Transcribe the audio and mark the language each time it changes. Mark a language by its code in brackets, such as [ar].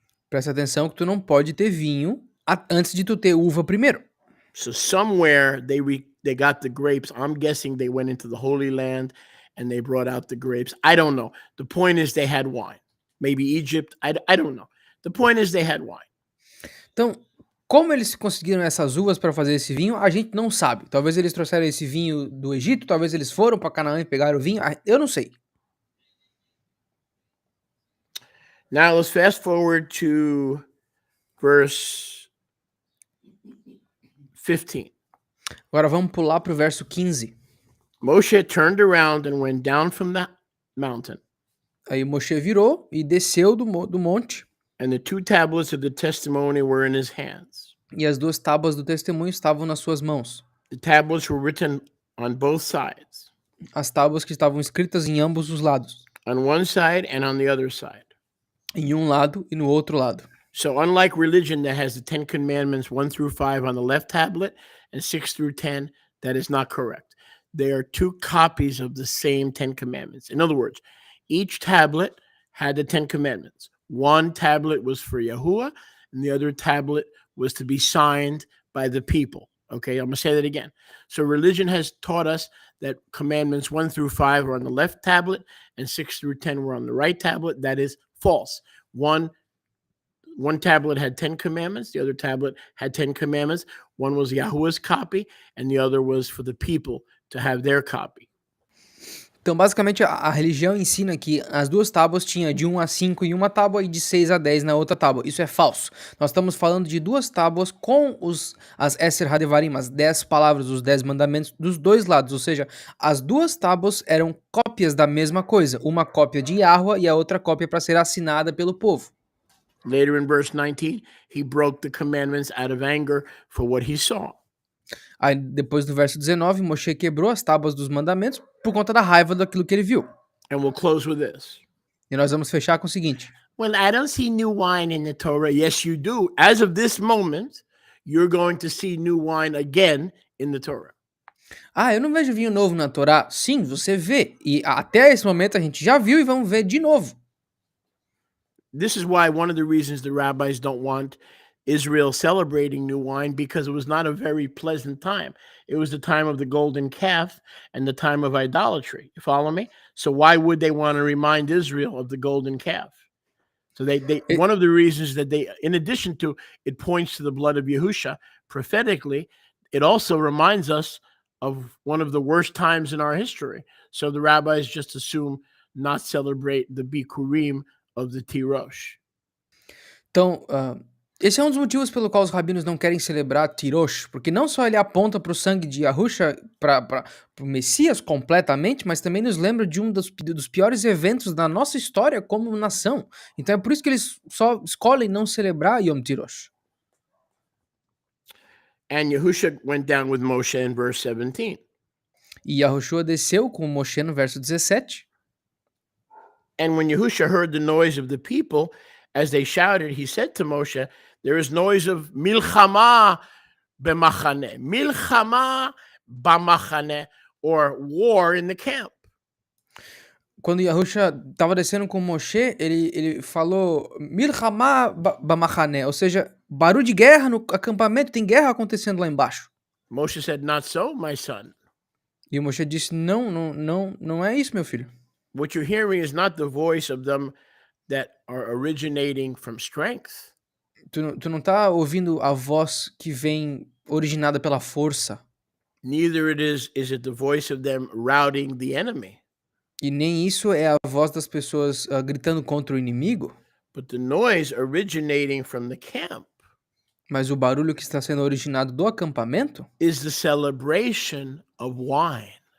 [pt] Presta atenção que tu não pode ter vinho antes de tu ter uva primeiro. [en] So somewhere they got the grapes. I'm guessing they went into the Holy Land and they brought out the grapes. I don't know. The point is they had wine. Maybe Egypt. I don't know. The point is they had wine. [pt] Então, como eles conseguiram essas uvas para fazer esse vinho, a gente não sabe. Talvez eles trouxeram esse vinho do Egito, talvez eles foram para Canaã e pegaram o vinho, eu não sei. [en] Now let's fast forward to verse 15. [pt] Agora vamos pular para o verso 15. [en] Moshe turned around and went down from the mountain, [pt] Aí Moshe virou e desceu do monte, [en] and the 2 tablets of the testimony were in his hands. [pt] e as 2 tábuas do testemunho estavam nas suas mãos. [en] The tablets were written on both sides, [pt] As tábuas que estavam escritas em ambos os lados, [en] on one side and on the other side. [pt] em um lado e no outro lado. [en] So unlike religion that has the 10 commandments 1 through 5 on the left tablet and 6 through 10, that is not correct. They are 2 copies of the same 10 commandments. In other words, each tablet had the 10 commandments. One tablet was for Yahuwah, and the other tablet was to be signed by the people. Okay, I'm going to say that again. So religion has taught us that commandments 1 through 5 are on the left tablet and 6 through 10 were on the right tablet. That is false. One tablet had 10 commandments. The other tablet had 10 commandments. One was Yahuwah's copy, and the other was for the people to have their copy. [pt] Então, basicamente, a religião ensina que as 2 tábuas tinham de 1 a 5 em uma tábua e de 6 a 10 na outra tábua. Isso é falso. Nós estamos falando de 2 tábuas com as Eser Hadevarim, as 10 palavras, os 10 mandamentos dos 2 lados. Ou seja, as 2 tábuas eram cópias da mesma coisa. Uma cópia de Yahweh e a outra cópia para ser assinada pelo povo. [en] Later in verse 19, he broke the commandments out of anger for what he saw. [pt] Aí, depois do verso 19, Moshe quebrou as tábuas dos mandamentos por conta da raiva daquilo que ele viu. [en] And we'll close with this. [pt] E nós vamos fechar com o seguinte. [en] Well, I don't see new wine in the Torah. Yes, you do. As of this moment, you're going to see new wine again in the Torah. [pt] Ah, eu não vejo vinho novo na Torá. Sim, você vê. E até esse momento a gente já viu e vamos ver de novo. [en] This is why one of the reasons the rabbis don't want Israel celebrating new wine, because it was not a very pleasant time. It was the time of the golden calf and the time of idolatry. You follow me? So why would they want to remind Israel of the golden calf? So one of the reasons that they, in addition to it points to the blood of Yahusha prophetically, it also reminds us of one of the worst times in our history. So the rabbis just assume not celebrate the Bikurim of the Tirosh. [pt] Então, esse é um dos motivos pelo qual os rabinos não querem celebrar Tirosh, porque não só ele aponta para o sangue de Yahusha, para o Messias completamente, mas também nos lembra de um dos piores eventos da nossa história como nação. Então é por isso que eles só escolhem não celebrar Yom Tirosh. [en] And Yahusha went down with Moshe in verse 17. [pt] E Yahushua desceu com Moshe no verso 17. [en] And when Yahusha heard the noise of the people, as they shouted, he said to Moshe, there is noise of [he] milchama b'machane. Milchama b'machane, [en] or war in the camp. [pt] Quando Yahusha estava descendo com Moshe, ele falou [he] milchama b'machane, [pt] ou seja, barulho de guerra no acampamento, tem guerra acontecendo lá embaixo. [en] Moshe said, not so, my son. [pt] E o Moshe disse, não é isso, meu filho. [en] What you're hearing is not the voice of them that are originating from strength. [pt] Tu não tá ouvindo a voz que vem originada pela força. [en] Neither is it the voice of them routing the enemy. [pt] E nem isso é a voz das pessoas gritando contra o inimigo. [en] But the noise originating from the camp [pt] Mas o barulho que está sendo originado do acampamento [en] is the celebration of wine.